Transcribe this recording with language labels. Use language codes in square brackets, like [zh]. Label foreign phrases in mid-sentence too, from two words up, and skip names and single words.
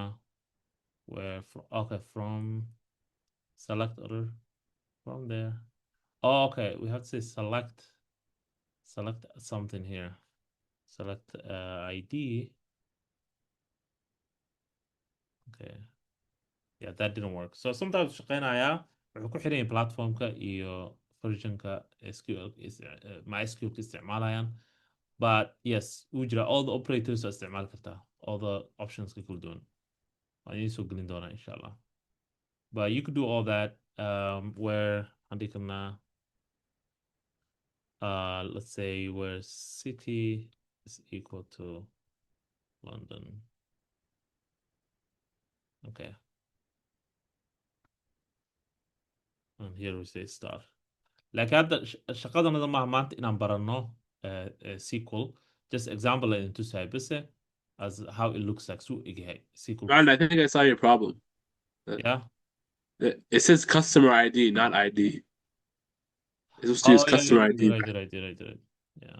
[en] Where okay, from select order from there. Oh, okay, we have to say select something here. Select ID. Okay. Yeah, that didn't work. So sometimes [so] shaqeynaya wuxuu ku xiran yahay platformka iyo versionka SQL MySQL ka isticmaalayaan. [en] but yes [so] wuu jira [en] all the operators [so] oo isticmaali kartaa [en] all the options [so] ka kala duwan waan idiin soo gelin doonaa [ar] insha allah [en] but you could do all that where [so] handii karnaa [en] let's say where city is equal to London. Okay. And here we say star. [so] Like hadda shaqadanada maaha maanta inaan baranno SQL. [en] Just example in SUPABASE as how it looks like. [so] So egyahay SQL. [en] Ryan, I think I saw your problem. Yeah. It says customer ID, not ID. It's supposed to use customer ID. You're right. Yeah.